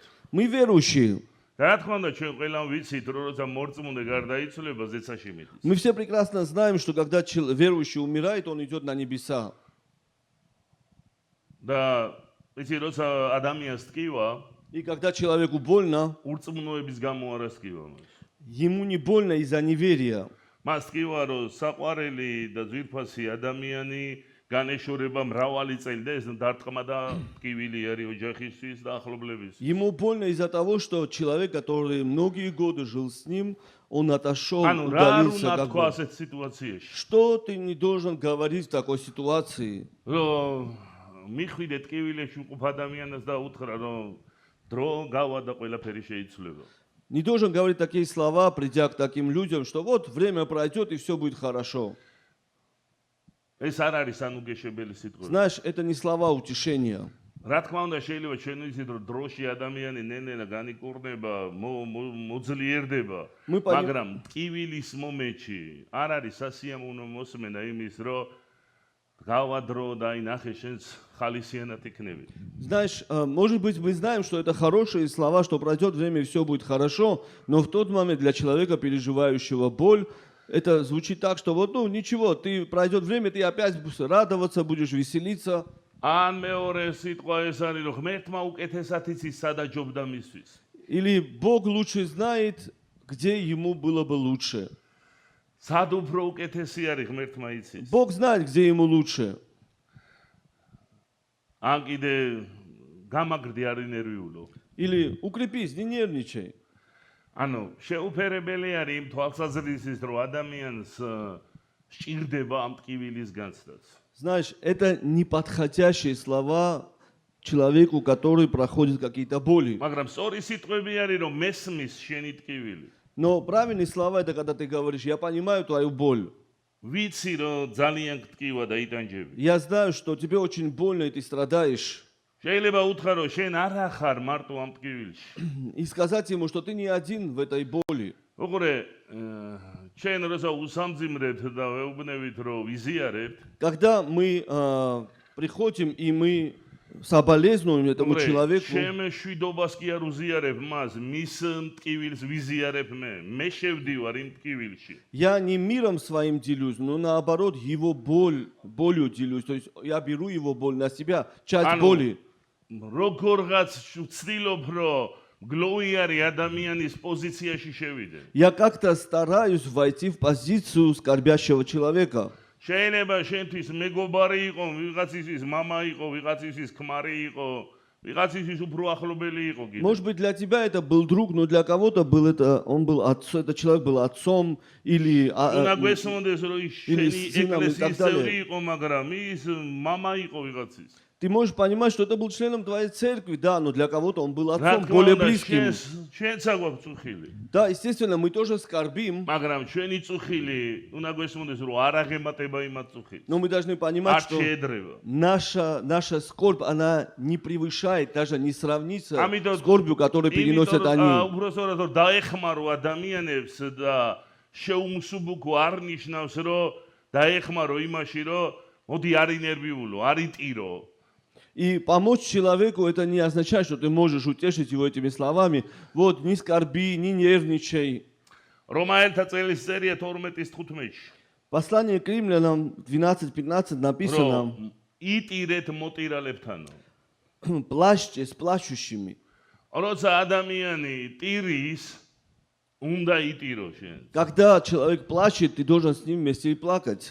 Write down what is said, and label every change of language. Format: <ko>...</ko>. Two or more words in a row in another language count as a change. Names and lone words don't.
<ru>Мы верующие.</ru> <ka>რა თქმა უნდა, ჩვენ ყველამ ვიცით, რომ როცა მორწმუნე გარდაიცვლება, ზეცაში მიდის.</ka> <ru>Мы все прекрасно знаем, что когда верующий умирает, он идет на небеса.</ru> <ka>და იცი, როცა ადამიანს ტკივა,</ka> <ru>И когда человеку больно,</ru> <ka>ურწმუნოების გამო არ ასკივა მას.</ka> <ru>ему не больно из-за неверия.</ru> <ka>მას ტკივა, რომ საყვარელი და ძვირფასი ადამიანი განეშორება მრავალი წელი და ეს დარტყმა და ტკივილი არის ოჯახისთვის და ახლობლებისთვის.</ka> <ru>Ему больно из-за того, что человек, который многие годы жил с ним, он отошел,</ru> <ka>ანუ რა არ</ka> <ru>удалился.</ru> <ka>უნდა</ka> <ru>как</ru> <ka>თქვა</ka> <ru>бы.</ru> <ka>ასეთ სიტუაციაში?</ka> <ru>Что ты не должен говорить в такой ситуации?</ru> <ka>რომ მიხვიდე ტკივილებში უყოფ ადამიანს და უთხრა, რომ დრო გავა და ყველაფერი შეიცვლება.</ka> <ru>Не должен говорить такие слова, придя к таким людям, что вот время пройдет и все будет хорошо.</ru> <ka>ეს არ არის ანუგეშებელი სიტყვები.</ka> <ru>Знаешь, это не слова утешения.</ru> <ka>რა თქმა უნდა, შეიძლება ჩვენ ვიცით, რომ დროში ადამიანი ნენელა განიკურნება, მოძლიერდება,</ka> <ru>Мы пони-</ru> <ka>მაგრამ ტკივილის მომენტში არ არის სასიამოვნო მოსმენა იმის, რომ გავა დრო და აი ნახე შენს ხალისიანად იქნები.</ka> <ru>Знаешь, может быть, мы знаем, что это хорошие слова, что пройдет время и все будет хорошо, но в тот момент для человека, переживающего боль, это звучит так, что вот, ну ничего, ты пройдет время, ты опять будешь радоваться, будешь веселиться.</ru> <ka>ან მეორე სიტყვა ეს არის, რომ ღმერთმა უკეთესად იცის სადა ჯობდა მისთვის.</ka> <ru>Или Бог лучше знает, где ему было бы лучше.</ru> <ka>სად უფრო უკეთესი არის ღმერთმა იცის.</ka> <ru>Бог знает, где ему лучше.</ru> <ka>ან კიდე გამაგრდი არ ინერვიულო.</ka> <ru>Или укрепись, не нервничай.</ru> <ka>ანუ შეუფერებელი არის იმ თვალსაზრისით, რომ ადამიანს სჭირდება ამ ტკივილის განცდაც.</ka> <ru>Знаешь, это неподходящие слова человеку, который проходит какие-то боли.</ru> <ka>მაგრამ სწორი სიტყვები არის, რომ მესმის შენი ტკივილი.</ka> <ru>Но правильные слова это когда ты говоришь, я понимаю твою боль.</ru> <ka>ვიცი, რომ ძალიან გტკივა და იტანჯები.</ka> <ru>Я знаю, что тебе очень больно и ты страдаешь.</ru> <ka>შეიძლება უთხრა, რომ შენ არ ახარ მარტო ამ ტკივილში.</ka> <ru>И сказать ему, что ты не один в этой боли.</ru> <ka>უყურე, ჩვენ როცა უსამძიმრებთ და ვეუბნებით, რომ ვიზიარებთ,</ka> <ru>Когда мы приходим и мы соболезнуем этому человеку,</ru> <ka>ჩემ შვიდობას კი არ უზიარებ მას, მის ტკივილს ვიზიარებ მე შევდივარ იმ ტკივილში.</ka> <ru>я не миром своим делюсь, но наоборот его болью делюсь. То есть я беру его боль на себя, часть боли.</ru> <ka>როგორღაც ვცდილობ, რომ გლოიარი ადამიანის პოზიციაში შევიდე.</ka> <ru>Я как-то стараюсь войти в позицию скорбящего человека.</ru> <ka>შეიძლება შენთვის მეგობარი იყო, ვიღაცისთვის მამა იყო, ვიღაცისთვის ქმარი იყო, ვიღაცისთვის უფრო ახლობელი იყო კიდე.</ka> <ru>Может быть, для тебя это был друг, но для кого-то был он был отцом, этот человек был отцом или</ru> <ka>უნდა გვესმოდეს, რომ ის</ka> <ru>или</ru> <ka>შენი</ka> <ru>сыном и так</ru> <ka>ეკლესიის წევრი</ka> <ru>далее.</ru> <ka>იყო, მაგრამ ის მამა იყო вიღაცის.</ka> <ru>Ты можешь понимать, что это был членом твоей церкви, да, но для кого-то он был</ru> <ka>რა</ka> <ru>отцом,</ru> <ka>თქმა</ka> <ru>более</ru> <ka>უნდა,</ka> <ru>близким.</ru> <ka>შენც აგვაქვს წუხილი.</ka> <ru>Да, естественно, мы тоже скорбим,</ru> <ka>მაგრამ ჩვენი წუხილი უნდა გვესმოდეს, რომ არ აღემატება იმათ წუხილს.</ka> <ru>но мы должны понимать,</ru> <ka>არ</ka> <ru>что</ru> <ka>შეედრება.</ka> <ru>наша скорбь, она не превышает, даже не сравнится</ru> <ka>Ამიტომ</ka> <ru>скорбью, которую переносят они.</ru> <ka>უბრალოდ რომ დაეხმარო ადამიანებს და შეუმსუბუქო არ ნიშნავს, რომ დაეხმარო იმაში, რომ მოდი არ ინერვიულო, არ იტირო.</ka> <ru>И помочь человеку, это не означает, что ты можешь утешить его этими словами. Вот, не скорби, не нервничай.</ru> <ka>რომაელთა წელის წერია 12:15.</ka> <ru>Послание к римлянам 12:15 написано:</ru> <ka>რომ იტირეთ მოტირალებთანო.</ka> <ru>плачьте с плачущими.</ru> <ka>როცა ადამიანი ტირის, უნდა იტირო შენ.</ka> <ru>Когда человек плачет, ты должен с ним вместе и плакать.</ru>